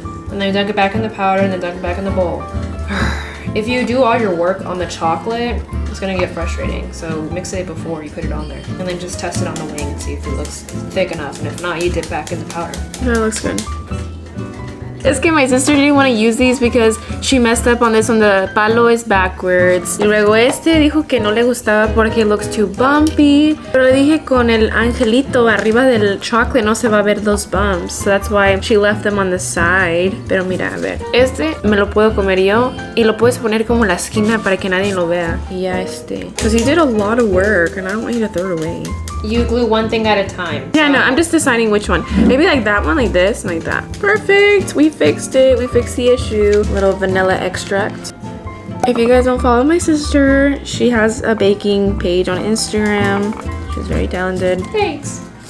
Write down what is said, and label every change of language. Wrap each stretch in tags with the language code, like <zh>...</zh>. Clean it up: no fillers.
<en>And then dunk it back in the powder and then dunk it back in the bowl. If you do all your work on the chocolate, it's gonna get frustrating. So mix it before you put it on there. And then just test it on the wing and see if it looks thick enough. And if not, you dip back in the powder. That looks good.</en> <es>Es que</es> <en>my sister didn't want to use these because she messed up on this one. The palo is backwards.</en> <es>Y luego dijo que no le gustaba porque</es> <en>it looks too bumpy.</en> <es>Pero le dije con el angelito arriba del chocolate no se va a ver</es> <en>those bumps. So that's why she left them on the side.</en> <es>Pero mira, a ver. Me lo puedo comer yo. Y lo puedes poner como en la esquina para que nadie lo vea. Y ya</es> <en>Because you did a lot of work and I don't want you to throw it away. You glue one thing at a time. Yeah, no, I'm just deciding which one. Maybe like that one, like this, and like that. Perfect. We fixed it. We fixed the issue. Little vanilla extract. If you guys don't follow my sister, she has a baking page on Instagram. She's very talented. Thanks.</en>